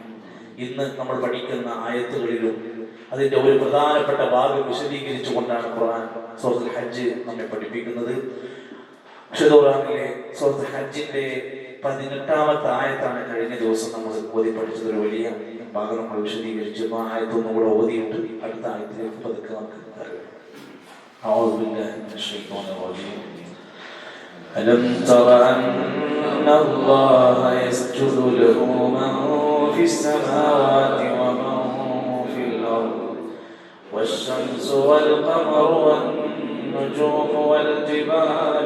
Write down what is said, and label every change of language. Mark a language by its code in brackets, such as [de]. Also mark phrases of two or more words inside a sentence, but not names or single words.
[ml] ഇന്ന് നമ്മൾ പഠിക്കുന്ന ആയത്തുകളിലും അതിന്റെ ഒരു പ്രധാനപ്പെട്ട ഭാഗം വിശദീകരിച്ചുകൊണ്ടാണ് ഖുർആൻ സൂറത്തുൽ ഹജ്ജ് നമ്മെ പഠിപ്പിക്കുന്നത്. വിശുദ്ധ ഖുർആനിലെ സൂറത്തുൽ ഹജ്ജിന്റെ 18ാമത്തെ ആയത്താണ് കഴിഞ്ഞ ദിവസം നമ്മൾ ഓതി പഠിച്ചത്. ഒരു വലിയ ഭാഗം നമ്മൾ വിശദീകരിച്ചു. ആ ആയത്തൊന്നും കൂടെ ഓതിയിട്ട് അടുത്ത ആയത്തിലേക്ക് പതുക്കെ നമുക്ക് അറിയാം. [ar] أعوذ بالله من الشيطان الرجيم. ألم تر أن الله يسجد له من في السماوات ومن في الأرض والشمس والقمر والنجوم والجبال